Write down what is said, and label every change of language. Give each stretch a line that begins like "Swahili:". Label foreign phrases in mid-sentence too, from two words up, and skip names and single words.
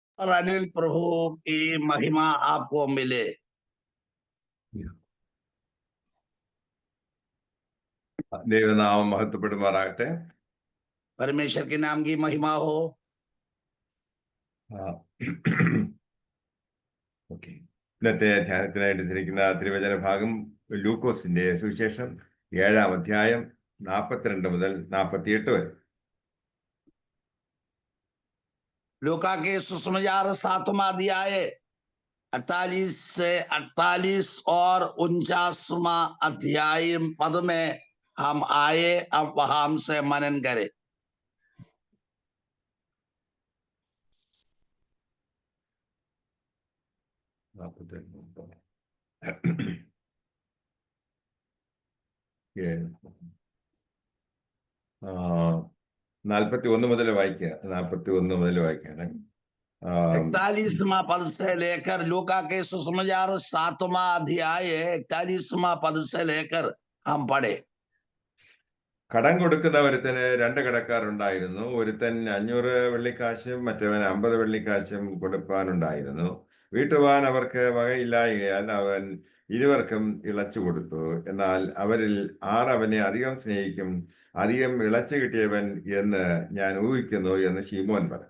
Hindi: और अनिल प्रभु की महिमा आपको मिले।
Malayalam: ദൈവനാമം മഹത്വപ്പെടുമാറാകട്ടെ.
Hindi: परमेश्वर के नाम की महिमा हो।
Malayalam: ഓക്കെ, ഇന്നത്തെ ധ്യാനത്തിനായിട്ട് തിരിക്കുന്ന തിരുവചന ഭാഗം ലൂക്കോസിന്റെ സുവിശേഷം 7-ാം അധ്യായം 42 മുതൽ 48 വരെ.
Hindi: लूका के सुसमाचार 7वां अध्याय 48 से 48 और 49वां अध्याय पद में हम आए। अब वहां से मनन करें।
Malayalam: ആ, 41 മുതൽ വായിക്കുക. 41 മുതൽ വായിക്കാണ്.
Hindi: 41वां पद से लेकर लूका के सुसमाचार 7वां अध्याय 41वां पद से लेकर हम पढ़े।
Malayalam: കടം കൊടുക്കുന്ന ഒരുത്തന് 2 കടക്കാരുണ്ടായിരുന്നു. ഒരുത്തൻ 500 വെള്ളിക്കാശും മറ്റവൻ 50 വെള്ളിക്കാശും കൊടുക്കാനുണ്ടായിരുന്നു. വീട്ടുവാൻ അവർക്ക് വകയില്ലായകയാൽ അവൻ ഇരുവർക്കും ഇളച്ചു കൊടുത്തു. എന്നാൽ അവരിൽ 6 അവനെ അധികം സ്നേഹിക്കും, അധികം ഇളച്ചു കിട്ടിയവൻ എന്ന് ഞാൻ ഊഹിക്കുന്നു എന്ന് ശിമോൻ പറഞ്ഞു.